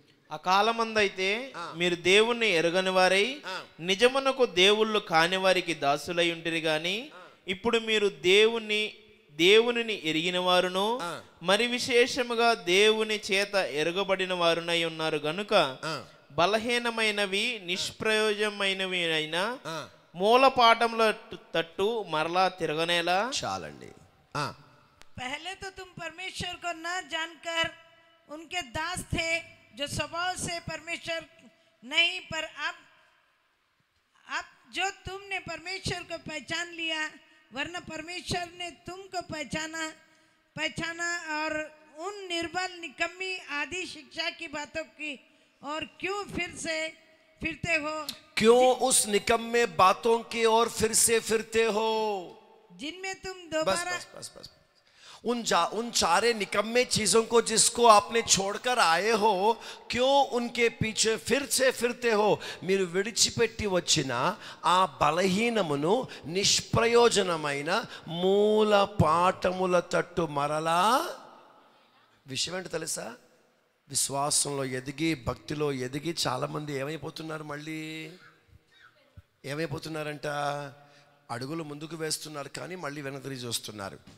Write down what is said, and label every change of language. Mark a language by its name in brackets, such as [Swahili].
[Telugu] ఆ కాలమందైతే మీరు దేవుణ్ణి ఎరుగని వారై నిజమునకు దేవుళ్ళు కాని వారికి దాసులై ఉంటిరి గాని ఇప్పుడు మీరు దేవునిని ఎరిగిన వారును మరి విశేషముగా దేవుని చేత ఎరుగబడిన వారునై ఉన్నారు గనుక బలహీనమైనవి నిష్ప్రయోజనమైనవి అయినా మూల పాఠముల తట్టు మరలా తిరగనేలా చాలండి. [Hindi] पहले तो तुम परमेश्वर को न जानकर उनके दास थे जो स्वभाव से परमेश्वर नहीं, पर अब जो तुमने परमेश्वर को पहचान लिया, वरना परमेश्वर ने तुमको पहचाना और उन निर्बल निकम्मी आदि शिक्षा की बातों की और क्यों फिरते हो? क्यों उस निकम्मे बातों की ओर फिर से फिरते हो जिनमें तुम दोबारा बस उन सारे निकम्मे चीजों को जिसको आपने छोड़कर आए हो क्यों उनके पीछे फिर से फिरते हो? [Telugu] మీరు విడిచిపెట్టి వచ్చిన ఆ బలహీనమును నిష్ప్రయోజనమైన మూల పాఠముల తట్టు మరలా. విషయం ఏంటో తెలుసా? విశ్వాసంలో ఎదిగి భక్తిలో ఎదిగి చాలామంది ఏమైపోతున్నారు, మళ్ళీ ఏమైపోతున్నారంట, అడుగులు ముందుకు వేస్తున్నారు కానీ మళ్ళీ వెనక్కి చూస్తున్నారు.